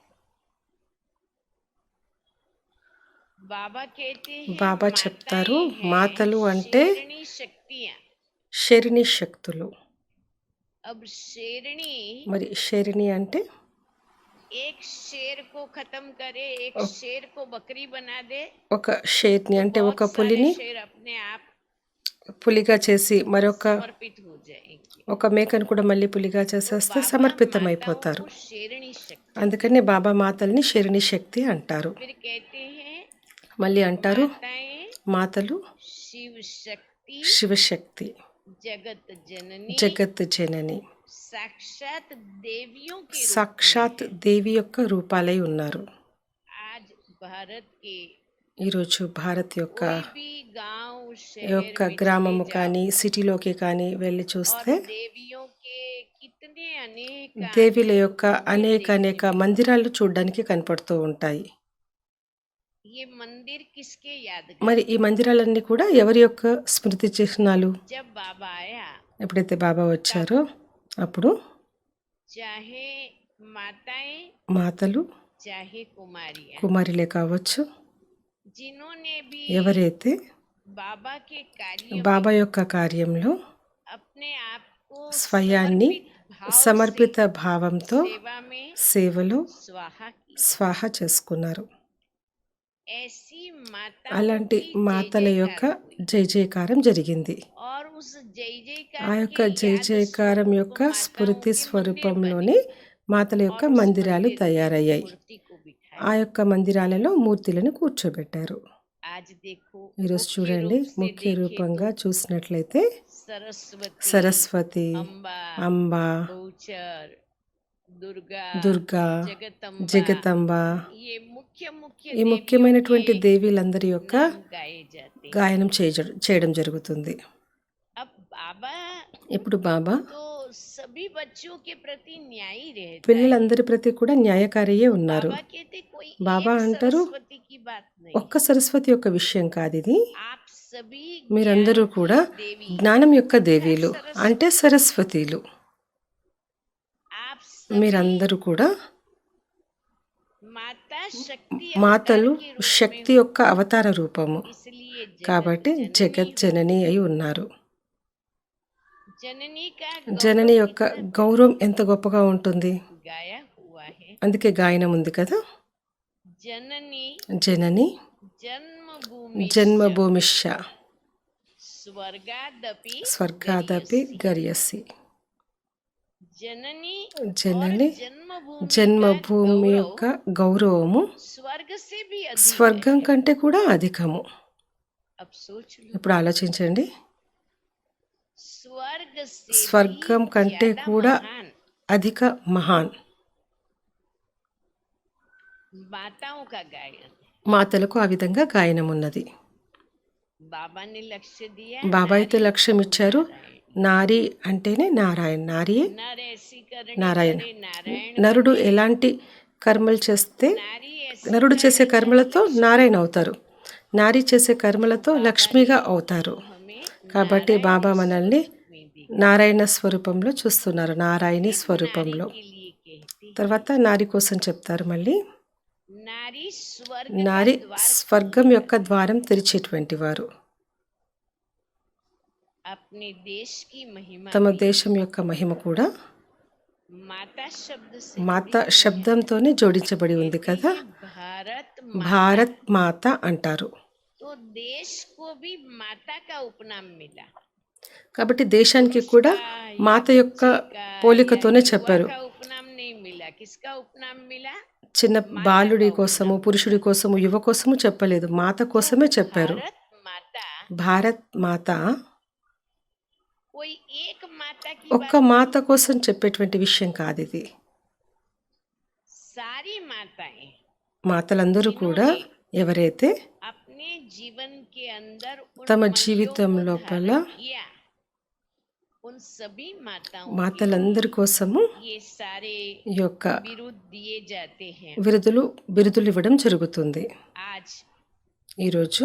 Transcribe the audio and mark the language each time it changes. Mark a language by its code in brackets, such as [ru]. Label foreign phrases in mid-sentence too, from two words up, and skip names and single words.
[hi] बाबा कहते हैं [te] బాబా చెప్తారు, [hi] माताएं हैं [te] మాతలు అంటే [hi] शेरनी शक्तियां। [te] శరిణి శక్తులు. [hi] अब शेरनी [te] మరి శరిణి అంటే [hi] एक शेर को खत्म करे, एक शेर को बकरी बना दे, [te] ఒక షేర్ని అంటే [hi] बहुत [te] ఒక [hi] सारे [te] పులిని [hi] शेर अपने आप [te] పులిగా చేసి మరొక [hi] समर्पित हो जाएंगे। [te] ఒక మేకను కూడా మళ్ళీ పులిగా చేసేస్తే [hi] बाबा [te] సమర్పితం [hi] माताओं [te] అయిపోతారు. [hi] को शेरनी शक्ति, [te] అందుకని బాబా మాతల్ని శరిణి శక్తి అంటారు. [hi] फिर कहते हैं [te] మళ్ళీ అంటారు [hi] माताएं [te] మాతలు [hi] शिव शक्ति, [te] శివశక్తి, [hi] जगत जननी, [te] జగత్ జనని, [hi] साक्षात देवियों के रूप [te] సాక్షాత్ దేవి యొక్క రూపాలై ఉన్నారు. [hi] आज भारत के [te] ఈరోజు భారత్ యొక్క [hi] कोई भी गांव शहर [te] యొక్క [hi] में [te] గ్రామము [hi] चले जाओ [te] కానీ సిటీలోకి కానీ వెళ్ళి [hi] और [te] చూస్తే [hi] देवियों के कितने अनेक [te] దేవిల యొక్క అనేక మందిరాలు చూడడానికి కనపడుతూ ఉంటాయి. [hi] ये मंदिर किसके याद [te] మరి ఈ మందిరాలన్నీ కూడా ఎవరి యొక్క స్మృతి చిహ్నాలు? [hi] जब बाबा आया [te] ఎప్పుడైతే బాబా వచ్చారో అప్పుడు [hi] चाहे माताएं [te] మాతలు [hi] चाहे कुमारियां [te] కుమారులే కావచ్చు, [hi] जिन्होंने भी [te] ఎవరైతే [hi] बाबा के कार्य [te] బాబా యొక్క కార్యంలో [hi] अपने आप को [te] స్వయాన్ని సమర్పిత భావంతో [hi] सेवा में [te] సేవలో [hi] स्वाहा की। [te] స్వాహ చేసుకున్నారు. [hi] ऐसी [te] అలాంటి [hi] माताओं की [te] మాతల [hi] जय [te] యొక్క [hi] जयकार हुई। [te] జయ జయకారం జరిగింది. [hi] और उस जय जयकार [te] ఆ యొక్క [hi] के [te] జయ [hi] याद [te] జయకారం [hi] स्वरूप [te] యొక్క [hi] माताओं [te] స్ఫూర్తి [hi] के मंदिर [te] స్వరూపంలోనే మాతల యొక్క [hi] और उस [te] మందిరాలు [hi] मंदिर में [te] తయారయ్యాయి. [hi] मूर्ति को बिठाया। [te] ఆ యొక్క మందిరాలలో మూర్తులను కూర్చోబెట్టారు. [hi] आज देखो [te] ఈరోజు [hi] मुख्य [te] చూడండి, [hi] रूप से [te] ముఖ్య [hi] देखें [te] రూపంగా [hi] तो [te] చూసినట్లయితే [hi] सरस्वती, [te] సరస్వతి, [hi] अम्बा, [te] అంబ, [hi] बहुचर, दुर्गा, [te] దుర్గా, [hi] जगदम्बा, [te] జగతంబ, [hi] ये मुख्य मुख्य [te] ఈ [hi] देवियों [te] ముఖ్యమైనటువంటి [hi] के [te] దేవీలందరి యొక్క [hi] नाम गाए जाते हैं। [te] గాయనం చేయడం జరుగుతుంది. [hi] अब बाबा [te] ఇప్పుడు బాబా [hi] तो सभी बच्चों के प्रति न्यायी रहता है। [te] పిల్లలందరి ప్రతి కూడా న్యాయకారియే ఉన్నారు. [hi] बाबा कहते कोई [te] బాబా [hi] एक [te] అంటారు, [hi] सरस्वती की बात नहीं, [te] ఒక్క సరస్వతి యొక్క విషయం కాదు ఇది. [hi] आप सभी [te] మీరందరూ కూడా [hi] देवी, [te] జ్ఞానం యొక్క దేవీలు అంటే సరస్వతీలు. [hi] आप सभी [te] మీరందరూ కూడా [hi] माता शक्ति [te] మాతలు [hi] अवतार के रूप [te] శక్తి యొక్క అవతార రూపము [hi] में, इसलिए [te] కాబట్టి జగత్ జనని అయి ఉన్నారు. [hi] जननी का [te] జనని యొక్క గౌరవం ఎంత గొప్పగా ఉంటుంది. [hi] गाया हुआ है। [te] అందుకే గాయనం ఉంది కదా, [hi] जननी [te] జనని [hi] जन्मभूमि [te] జన్మభూమిశ్చ [hi] स्वर्गादपि [sa] स्वर्गादपि गर्यसि. [hi] जननी [te] జనని [hi] और जन्मभूमि [te] జన్మభూమి [hi] का [te] యొక్క గౌరవము [hi] गौरव स्वर्ग से भी अधिक [te] స్వర్గం [hi] है। [te] కంటే కూడా అధికము. [hi] अब सोच लो, [te] ఇప్పుడు ఆలోచించండి, [hi] स्वर्ग से [te] స్వర్గం [hi] भी [te] కంటే [hi] ज्यादा [te] కూడా [hi] महान [te] అధిక మహాన్ [hi] माताओं का गायन। [te] మాతలకు ఆ విధంగా గాయనం ఉన్నది. [hi] बाबा ने लक्ष्य दिया, [te] బాబా అయితే [hi] नारी [te] లక్ష్యం ఇచ్చారు, [hi] नारायण। [te] నారి అంటేనే నారాయణ, నారియే [hi] नर ऐसी करनी [te] నారాయణ. [hi] करे नारायण [te] నరుడు [hi] बने, [te] ఎలాంటి కర్మలు చేస్తే [hi] नारी ऐसी [te] నరుడు చేసే [hi] करे [te] కర్మలతో నారాయణ అవుతారు, నారి చేసే కర్మలతో లక్ష్మిగా అవుతారు. [hi] हमें [te] కాబట్టి బాబా మనల్ని [hi] में दी। [te] నారాయణ స్వరూపంలో చూస్తున్నారు, నారాయణి స్వరూపంలో. [hi] के लिए कहती [te] తర్వాత నారి కోసం చెప్తారు మళ్ళీ, [hi] नारी स्वर्ग [te] నారి [hi] का द्वार [te] స్వర్గం యొక్క ద్వారం తెరిచేటువంటి వారు. [hi] अपने देश की महिमा [te] తమ [hi] भी [te] దేశం యొక్క మహిమ కూడా [hi] माता शब्द से [te] మాత [hi] जुड़ी हुई है। [te] శబ్దంతోనే జోడించబడి ఉంది [hi] कहते [te] కదా. [hi] हैं भारत माता, [te] భారత్ మాత అంటారు. [hi] तो देश को भी माता का उपनाम मिला। [te] కాబట్టి దేశానికి [hi] पुरुष [te] కూడా [hi] का या [te] మాత యొక్క [hi] बच्चे का या [te] పోలికతోనే [hi] युवा [te] చెప్పారు. [hi] का उपनाम नहीं मिला। किसका उपनाम मिला? [te] చిన్న [hi] माता [te] బాలుడి [hi] का [te] కోసము, [hi] उपनाम [te] పురుషుడి [hi] मिला। [te] కోసము, యువ కోసము చెప్పలేదు, మాత [hi] तो [te] కోసమే చెప్పారు. [hi] भारत माता [te] భారత్ మాత [hi] कोई एक माता की [te] ఒక్క [hi] बात [te] మాత [hi] नहीं, [te] కోసం చెప్పేటువంటి విషయం కాదు ఇది. [hi] सारी माताएं [te] మాతలందరూ కూడా ఎవరైతే [hi] अपने जीवन के अंदर उन [te] తమ [hi] मूल्यों [te] జీవితం [hi] को [te] లోపల [hi] धारण किया। उन सभी माताओं के [te] మాతలందరి కోసము [hi] ये सारे [te] ఈ యొక్క [hi] बिरुद दिए जाते हैं। [te] బిరుదులు ఇవ్వడం జరుగుతుంది. [hi] आज [te] ఈరోజు